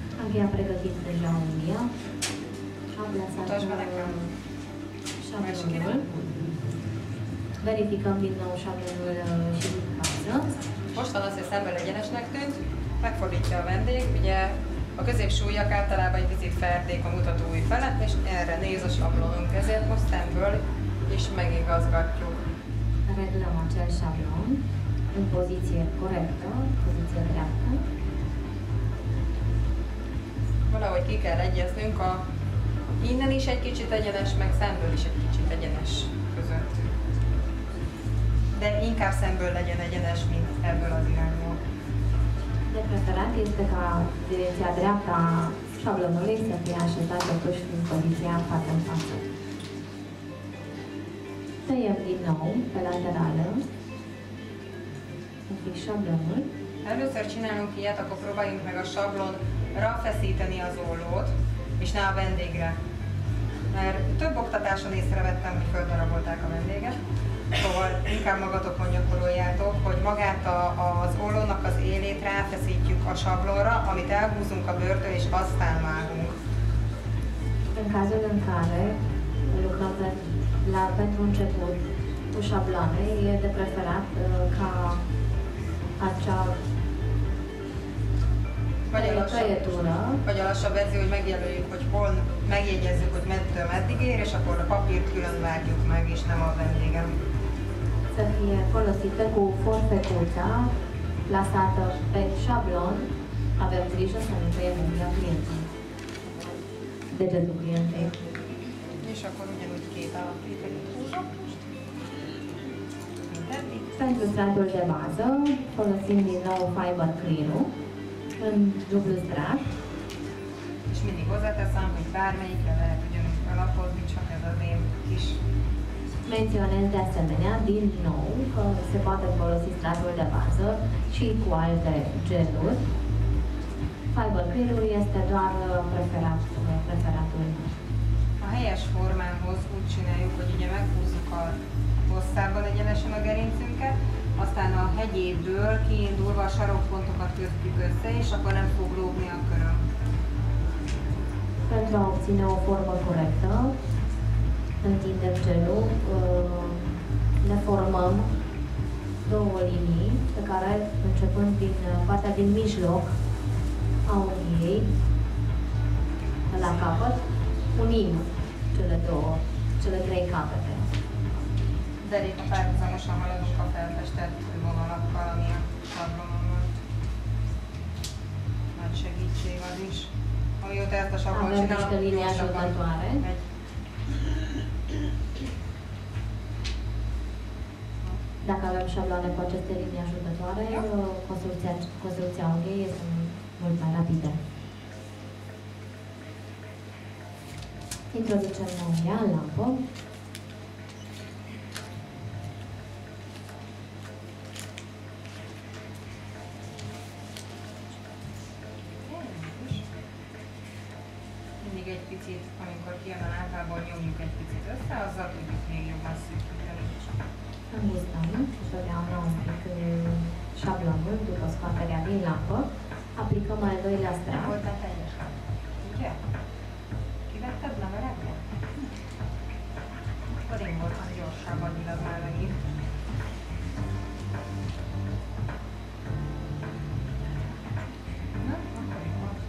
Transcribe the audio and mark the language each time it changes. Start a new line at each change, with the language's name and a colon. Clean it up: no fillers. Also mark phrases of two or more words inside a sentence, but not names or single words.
Romanian: Unghia a pregătit deja unghia. A plasat șablonul. Verificăm din nou șablonul și din față.
Hungarian: Mostan az, hogy szemből egyenesnek tűnt, megfordítja a vendég, ugye a középsúlyak általában egy picit felték a mutatói felett, és erre néz a sablonunk, ezért most szemből is megigazgatjuk.
Romanian: Reglăm acel șablon în poziție corectă, poziție dreaptă.
Hungarian: Valahogy ki kell egyeznünk a innen is egy kicsit egyenes, meg szemből is egy kicsit egyenes között. De inkább szemből legyen egyenes, mint ebből az irányból.
Romanian: De preferat este ca direcția dreaptă a șablonului să fie așezat totuși în poziția față în față. Tăiem din nou pe laterală un pic șablonul.
Hungarian: Először csinálunk ilyet, akkor próbáljunk meg a sablonra feszíteni az ollót, és ne a vendégre. Mert több oktatáson észrevettem, hogy földarabolták a vendéget. Szóval inkább magatokon gyakoroljátok, hogy magát az ollónak az élét ráfeszítjük a sablonra, amit elhúzunk a bőrtől, és aztán vágunk.
Romanian: În cazul în care lucrăm pentru început cu șabloane, e de preferat ca acea
Hungarian: vagy a lassabb verzió, hogy megjelöljük, hogy hol megjegyezzük, hogy mettől meddig ér, és akkor a papírt külön vágjuk meg, és nem a vendégem.
Romanian: Să fie folosită cu forfecuța plasată pe șablon, avem grijă să nu tăiem unghiia clientului, degetul clientei.
Hungarian: És akkor ugyanúgy két alapvételit húzok most.
Romanian: Pentru stratul de bază folosim din nou Fiber Clean-ul în dublu strat.
Hungarian: És mindig hozzáteszem, hogy bármelyikre lehet ugyanúgy alapozni, csak ez az én kis.
Romanian: Menționez de asemenea, din nou, că se poate folosi stratul de bază și cu alte geluri. Fiber Clean-ul este doar preferatul.
Hungarian: A helyes formához úgy csináljuk, hogy ugye meghúzzuk a hosszában egyenesen a gerincünket, aztán a hegyéből kiindulva a sarokpontokat kötjük össze, és akkor nem fog lógni a köröm.
Romanian: Pentru a obține o formă corectă, întindem gelul, ne formăm două linii pe care, începând din partea din mijloc a unghiei, la capăt, unim cele trei capete.
Hungarian: Derék a párhuzamosan haladunk a felfestett vonalakkal, ami a sablonon van. Nagy segítség az is. Amióta ezt a sablon csinálom, gyorsabban megy.
Romanian: Dacă avem șabloane cu aceste linii ajutătoare, construcția unghiei este mult mai rapidă. Introducem unghia în lampă.
Hungarian: Mindig egy picit, amikor kijön a lámpából, nyomjuk egy picit össze, azzal tudjuk még jobban szűkíteni.
Romanian: Îngustăm întotdeauna un pic șablonul după scoaterea din lampă. Aplicăm al doilea strat.
Hungarian: Voltál teljesen. Ugye? Kivetted levelegre? Akkor én voltam gyorsabb, addilag már megint. Na, akkor jó.